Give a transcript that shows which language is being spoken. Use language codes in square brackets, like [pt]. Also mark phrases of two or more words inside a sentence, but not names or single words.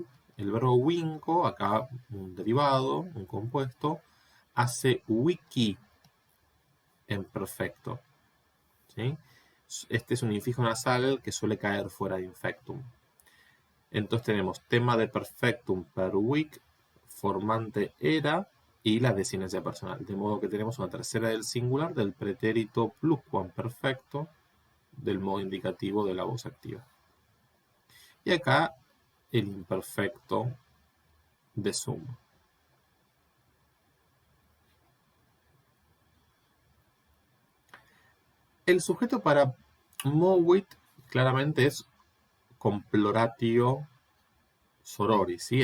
[es] El verbo winco, acá un derivado, un compuesto, hace wiki en perfecto, ¿sí? Este es un infijo nasal que suele caer fuera de infectum. Entonces tenemos tema de perfectum pervic, formante era y la desinencia personal. De modo que tenemos una tercera del singular del pretérito pluscuamperfecto del modo indicativo de la voz activa. Y acá el imperfecto de sum. El sujeto para movit claramente es [la] comploratio sororis, [es] ¿sí?